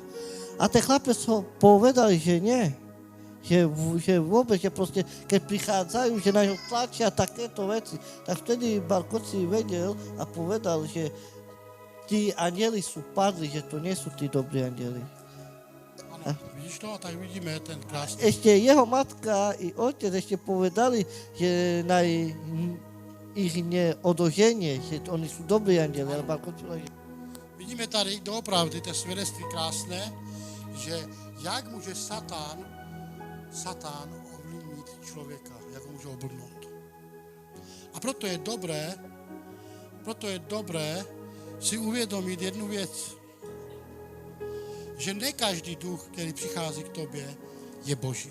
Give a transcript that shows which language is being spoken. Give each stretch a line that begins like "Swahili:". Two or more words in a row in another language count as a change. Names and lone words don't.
Slovak: A ten chlapec ho povedali, že nie. Že vôbec, že proste, keď prichádzajú, že na ňo tlačia takéto veci, tak vtedy Barkoci vedel a povedal, že tí anjeli sú padli, že to nie sú tí dobrí anjeli.
Czech: Ano, vidíš to? A tak vidíme ten krásný.
Slovak: Ešte jeho matka i otec ešte povedali, že ich neodoženie, že oni sú dobrí anjeli.
Czech: Ale vidíme tady doopravdy to svědectví krásné, že jak může Satan ovlivnit člověka, jak ho může oblbnout. A proto je dobré si uvědomit jednu věc, že ne každý duch, který přichází k tobě, je Boží.